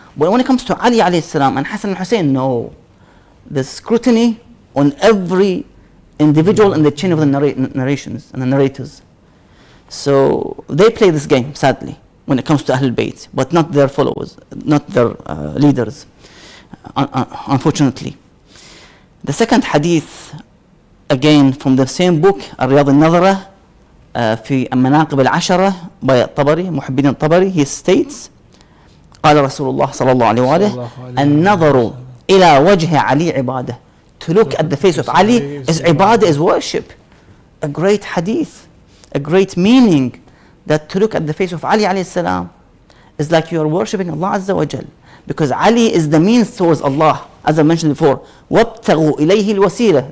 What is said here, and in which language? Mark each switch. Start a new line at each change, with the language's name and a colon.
English: But when it comes to Ali alayhi salam and Hassan and Hussein, no. There's scrutiny on every individual in the chain of the narrations and the narrators. So they play this game, sadly, when it comes to Ahlul Bayt, but not their followers, not their leaders, unfortunately. The second hadith, again from the same book,
Arabic: الرياض النظرة في المناقب العشرة by الطبري, محبين الطبري,
English: he states,
Arabic: قال رسول الله صلى الله عليه وآله النظر إلى وجه علي عبادة.
English: To look at the face of Ali is ibadah, is worship. A great hadith, a great meaning, that to look at the face of Ali alayhi salam is like you are worshipping Allah Azza wa Jal, because Ali is the means towards Allah, as I mentioned before.
Arabic: وَابْتَغُوا إِلَيْهِ الْوَسِيلَةِ.